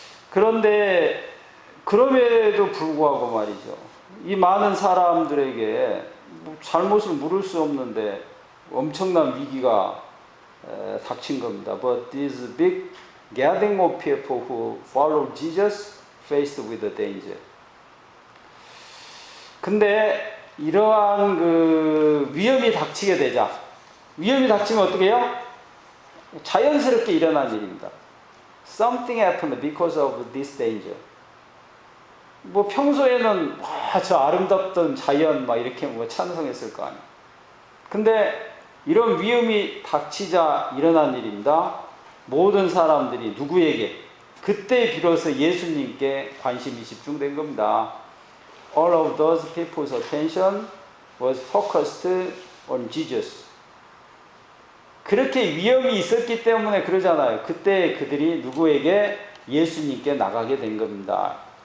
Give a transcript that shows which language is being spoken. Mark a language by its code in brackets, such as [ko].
[ko] 그런데 그럼에도 불구하고 말이죠. 이 많은 사람들에게 잘못을 물을 수 없는데 엄청난 위기가 닥친 겁니다. [en] But this big gathering of people who followed Jesus faced with the danger. [ko] 근데 이러한 그 위험이 닥치게 되자, 위험이 닥치면 어떻게 해요? 자연스럽게 일어난 일입니다. [en] Something happened because of this danger. [ko] 뭐 평소에는 저 아름답던 자연 막 이렇게 뭐 찬송했을 거 아니에요. 근데 이런 위험이 닥치자 일어난 일입니다. 모든 사람들이 누구에게? 그때 비로소 예수님께 관심이 집중된 겁니다. [en] All of those people's attention was focused on Jesus. [ko] 그렇게 위험이 있었기 때문에 그러잖아요. 그때 그들이 누구에게? 예수님께 나가게 된 겁니다.